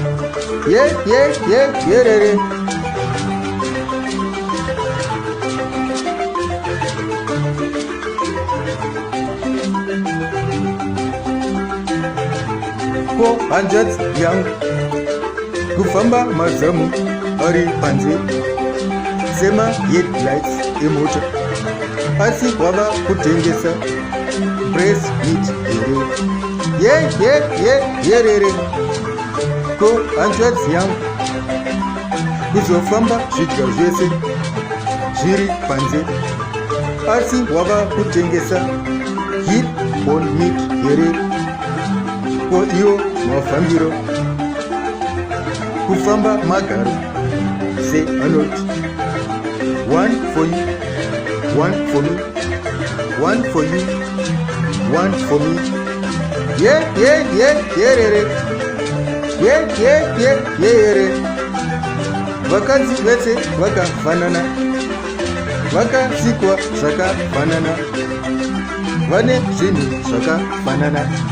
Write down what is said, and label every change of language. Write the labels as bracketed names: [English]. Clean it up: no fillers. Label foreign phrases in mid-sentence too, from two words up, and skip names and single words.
[Shona] Yerere, ko hanzvadzi yangu kufamba mazamu ari panze sema headlights emota, asi wava kutengesa [English] breast meat here. [Shona] Yerere, ko hanzvadzi yangu kuzofamba zvidya zvese zviri panze, asi wava kutengesa [English] hip on meat here. [Shona] Ko iwo mafambiro kufamba magaro seanoti, [English] one for you, one for me, one for you, one for me. [Shona] Yerere, yerere, vakadzi vese vakafanana, vakasikwa zvakafanana, vane zvinhu zvakafanana.